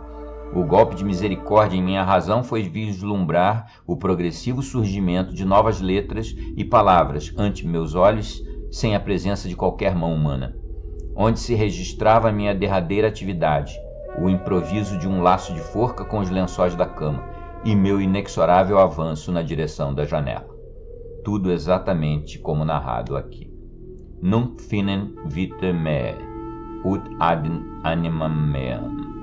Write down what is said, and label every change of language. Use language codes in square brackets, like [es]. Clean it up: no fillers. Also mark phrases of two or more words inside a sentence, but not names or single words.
[pt] O golpe de misericórdia em minha razão foi vislumbrar o progressivo surgimento de novas letras e palavras ante meus olhos, sem a presença de qualquer mão humana, onde se registrava a minha derradeira atividade, o improviso de um laço de forca com os lençóis da cama e meu inexorável avanço na direção da janela. Tudo exatamente como narrado aqui. [la] Nunc finem vitae meae, ut ad animam meam.